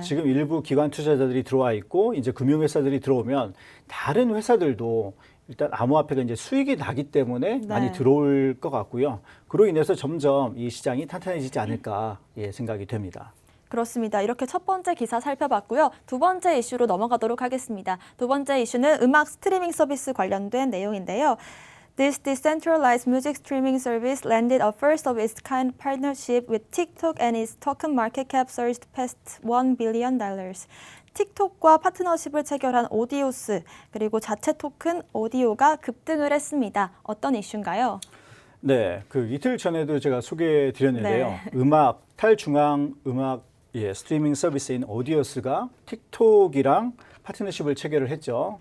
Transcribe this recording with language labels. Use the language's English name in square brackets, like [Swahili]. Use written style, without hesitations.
[Korean] 지금 일부 기관 투자자들이 들어와 있고 이제 금융회사들이 들어오면 다른 회사들도 일단 암호화폐가 이제 수익이 나기 때문에 네. 많이 들어올 것 같고요. 그로 인해서 점점 이 시장이 탄탄해지지 않을까 생각이 됩니다. 그렇습니다. 이렇게 첫 번째 기사 살펴봤고요. 두 번째 이슈로 넘어가도록 하겠습니다. 두 번째 이슈는 음악 스트리밍 서비스 관련된 내용인데요. [English] This decentralized music streaming service landed a first of its kind partnership with TikTok and its token market cap surged past $1 billion. [Korean] 틱톡과 파트너십을 체결한 오디오스 그리고 자체 토큰 오디오가 급등을 했습니다. 어떤 이슈인가요? 네, 그 이틀 전에도 제가 소개해 드렸는데요. 네. 음악 탈중앙 음악 스트리밍 서비스인 오디오스가 틱톡이랑 파트너십을 체결을 했죠.